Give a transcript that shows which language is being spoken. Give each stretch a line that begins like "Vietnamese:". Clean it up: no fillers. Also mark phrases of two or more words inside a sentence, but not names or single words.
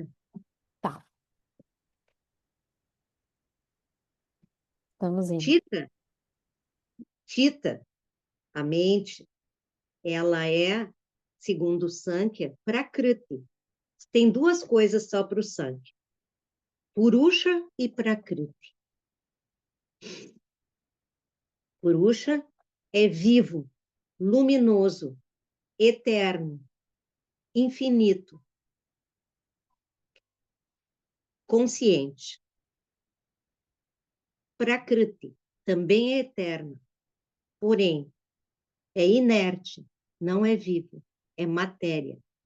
Portuguese: tá, estamos indo. Tita, Tita, a mente, ela é, segundo o Sankhya, Prakriti. Tem duas coisas só para o Sankhya: Purusha e Prakriti. Purusha é vivo, luminoso, eterno, infinito, consciente. Prakriti também é eterno, porém é inerte, não é vivo, é matéria.